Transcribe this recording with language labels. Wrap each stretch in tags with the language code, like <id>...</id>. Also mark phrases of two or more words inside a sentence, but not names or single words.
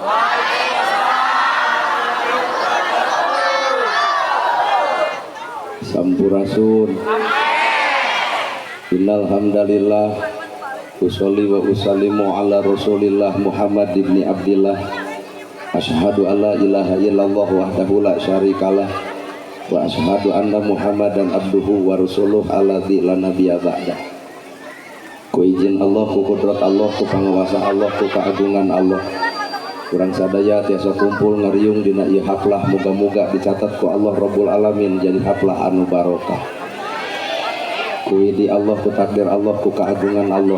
<su>Sampurasun.</su> <ar>إن الحمد لله أصلي وأسلم على رسول الله محمد ابن عبد الله. أشهد أن لا إله إلا الله وحده لا شريك له وأشهد أن محمدا عبده ورسوله الذي لا نبي بعده.</ar> <su>Ku izin Allah, ku kudrat Allah, ku panguasa Allah, ku keagungan Allah. Kurang sadaya tiasa kumpul ngariung dina ieu haflah, muga-muga dicatat ku Allah</su> <ar>رب العالمين</ar> <su>jadi haflah anu barokah. Ku idi Allah, ku takdir Allah, ku keagungan Allah.</su>